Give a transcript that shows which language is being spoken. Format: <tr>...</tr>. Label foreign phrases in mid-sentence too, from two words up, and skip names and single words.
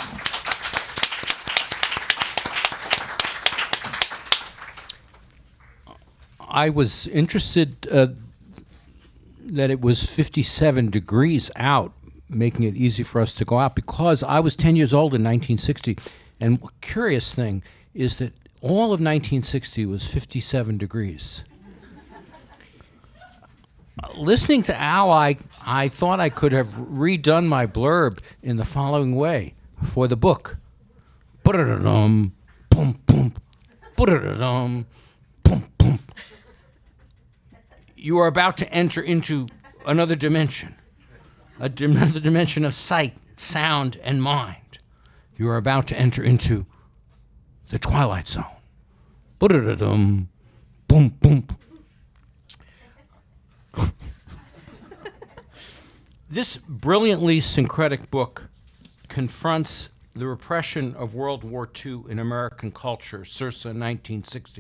<en>I was interested that it was 57 degrees out, making it easy for us to go out, because I was 10 years old in 1960. And a curious thing is that all of 1960 was 57 degrees. Listening to Al, I thought I could have redone my blurb in the following way for the book. Ba-da-da-dum, boom, boom, ba-da-da-dum, boom, boom. You are about to enter into another dimension, another dimension of sight, sound, and mind. You are about to enter into the Twilight Zone. Ba-da-da-dum, boom, boom. This brilliantly syncretic book confronts the repression of World War II in American culture, circa 1960.</en>